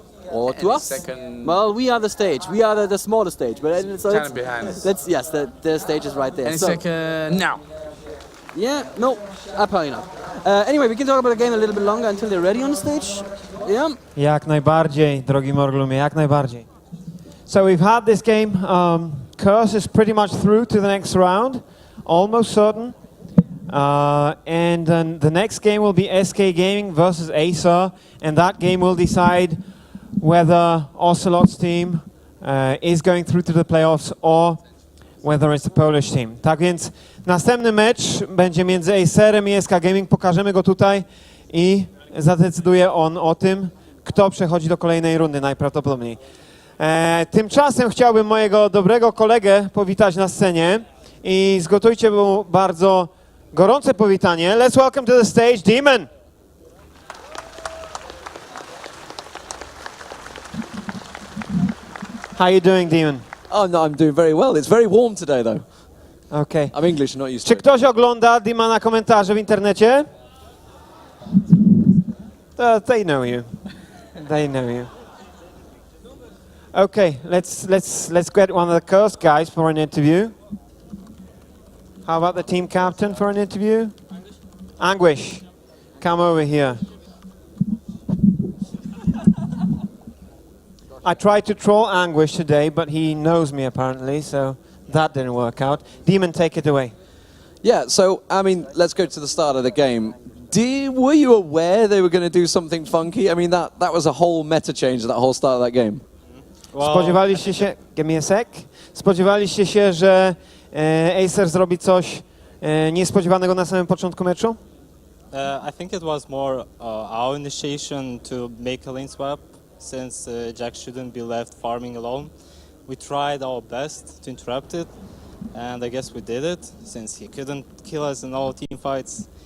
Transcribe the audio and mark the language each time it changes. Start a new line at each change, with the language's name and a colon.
English: Or to us? Second. Well, we are the stage. We are the smaller stage. But so Kind of behind us. yes, the stage is right there. Any So- second now. Yeah, no, apparently not. Anyway, we can talk about the game a little bit longer until they're ready on the stage. Yeah.
Polish: Jak najbardziej, drogi Morglumie, jak najbardziej.
English: So we've had this game. Curse is pretty much through to the next round, almost certain. And then the next game will be SK Gaming versus Acer, and that game will decide whether Ocelot's team is going through to the playoffs or whether it's the Polish team.
Polish: Tak więc następny mecz będzie między Acerem i SK Gaming. Pokażemy go tutaj i zadecyduje on o tym, kto przechodzi do kolejnej rundy najprawdopodobniej. Tymczasem chciałbym mojego dobrego kolegę powitać na scenie i zgotujcie mu bardzo gorące powitanie.
English: Let's welcome to the stage Demon. How you doing, Demon? Oh no, I'm doing very well. It's very warm today, though. Okay. I'm English, not used to
Polish: Czy
English: it.
Polish: ktoś ogląda Demona komentarze w internecie?
English: They know you. They know you. Okay, let's get one of the Curse guys for an interview. How about the team captain for an interview? Anguish, come over here. I tried to troll Anguish today, but he knows me apparently, so that didn't work out. Demon, take it away. Yeah, so, I mean, let's go to the start of the game. Were you aware they were going to do something funky? I mean, that was a whole meta change, that whole start of that game.
Polish: Spodziewaliście się,
English: give me a sec,
Polish: spodziewaliście się, że Acer zrobi coś niespodziewanego na samym początku meczu?
English: I think it was more our initiation to make a lane swap, since Jack shouldn't be left farming alone. We tried our best to interrupt it, and I guess we did it, since he couldn't kill us in all team fights.